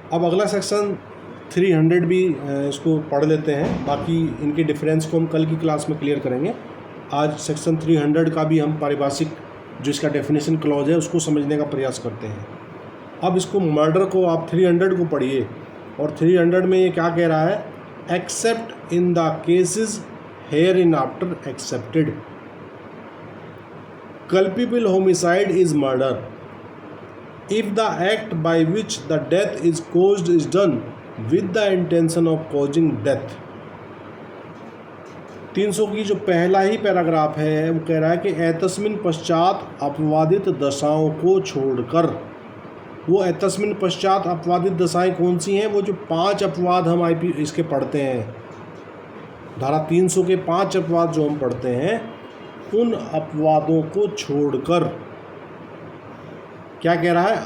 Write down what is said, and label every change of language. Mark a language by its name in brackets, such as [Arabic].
[Hindi] अब अगला सेक्शन 300 भी इसको पढ़ लेते हैं, बाकी इनके डिफरेंस को हम कल की क्लास में क्लियर करेंगे। आज सेक्शन 300 का भी हम पारिभाषिक जो इसका डेफिनेशन क्लॉज है उसको समझने का प्रयास करते हैं। अब इसको मर्डर को आप 300 को पढ़िए, और 300 में ये क्या कह रहा है? [English] Except in the cases hereinafter excepted, culpable homicide is murder if the act by which the death is caused is done with the intention of causing death। [Hindi] 300 की जो पहला ही पैराग्राफ है वो कह रहा है कि एतस्मिन पश्चात अपवादित दशाओं को छोड़कर, वो एतस्मिन पश्चात अपवादित दशाएं कौन सी हैं? वो जो 5 अपवाद हम आईपी इसके पढ़ते हैं, धारा 300 के 5 अपवाद जो हम पढ़ते हैं, उन अपवादों को छोड़कर क्या कह रहा है?